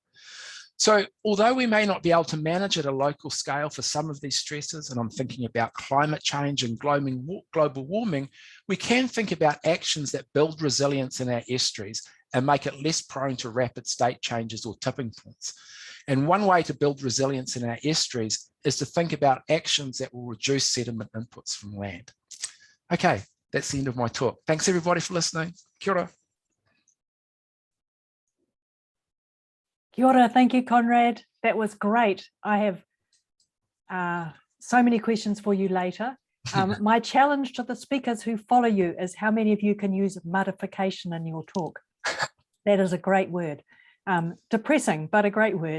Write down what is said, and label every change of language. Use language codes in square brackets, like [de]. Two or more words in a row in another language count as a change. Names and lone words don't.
[en] So although we may not be able to manage at a local scale for some of these stresses, and I'm thinking about climate change and global warming, we can think about actions that build resilience in our estuaries and make it less prone to rapid state changes or tipping points. And one way to build resilience in our estuaries is to think about actions that will reduce sediment inputs from land. Okay, that's the end of my talk. Thanks everybody for listening. [mi] Kia ora. Kia ora, [en] thank you, Conrad. That was great. I have so many questions for you later. My challenge to the speakers who follow you is how many of you can use modification in your talk? That is a great word. Depressing, but a great word.